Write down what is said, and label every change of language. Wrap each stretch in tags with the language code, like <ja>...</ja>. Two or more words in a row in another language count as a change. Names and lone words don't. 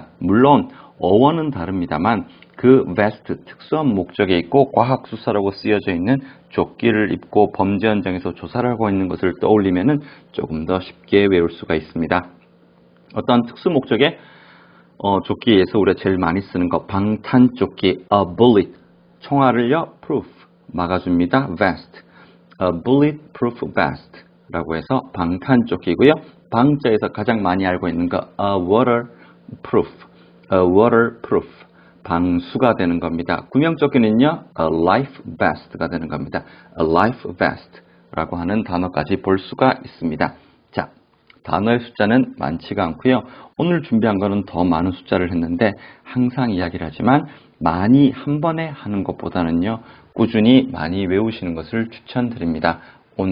<ko>물론 어원은 다릅니다만 그 vest, 특수한 목적에 있고 과학수사라고 쓰여져 있는 조끼를 입고 범죄 현장에서 조사를 하고 있는 것을 떠올리면 조금 더 쉽게 외울 수가 있습니다. 어떤 특수 목적의 조끼에서 우리가 제일 많이 쓰는 거 방탄조끼,</ko> <en>a bullet,</en> <ko>총알을요, proof, 막아줍니다.</ko> <en>vest, a bulletproof vest</en> <ko>라고 해서 방탄조끼고요. 방자에서 가장 많이 알고 있는 거</ko> <en>a waterproof,</en> <ko>방수가 되는 겁니다. 구명조끼는요,</ko> <en>a life vest</en> <ko>가 되는 겁니다.</ko> <en>a life vest</en> <ko>라고 하는 단어까지 볼 수가 있습니다. 자, 단어의 숫자는 많지가 않고요. 오늘 준비한 거는 더 많은 숫자를 했는데 항상 이야기를 하지만 많이 한 번에 하는 것보다는요, 꾸준히 많이 외우시는 것을 추천드립니다.</ko>